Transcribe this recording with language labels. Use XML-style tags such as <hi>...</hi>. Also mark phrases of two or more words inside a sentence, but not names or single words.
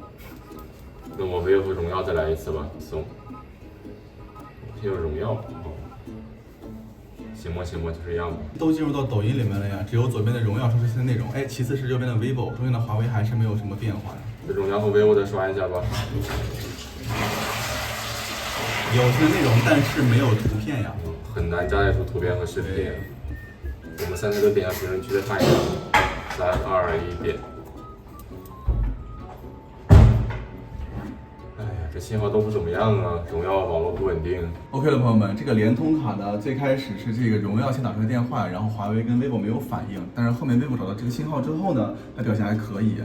<zh>那我vivo和榮耀再來一次吧，送。先有榮耀，行吧，就這樣吧。都進入到抖音裡面了呀，只有左邊的榮耀說是新的內容，哎，其次是右邊的 vivo， 中間的華為還是沒有什麼變化呀。這榮耀和 vivo 再刷一下吧。有新的內容，但是沒有圖片呀。很難加載出圖片和視頻。我們3台都點下評論區再看一下。3、2、1，點。哎呀，這信號都不怎麼樣啊，榮耀網絡不穩定。 OK 了，朋友們，這個聯通卡呢，最開始是這個榮耀先打出來電話，然後華為跟 vivo 沒有反應，但是後面 vivo 找到這個信號之後呢，它表現還可以。</zh>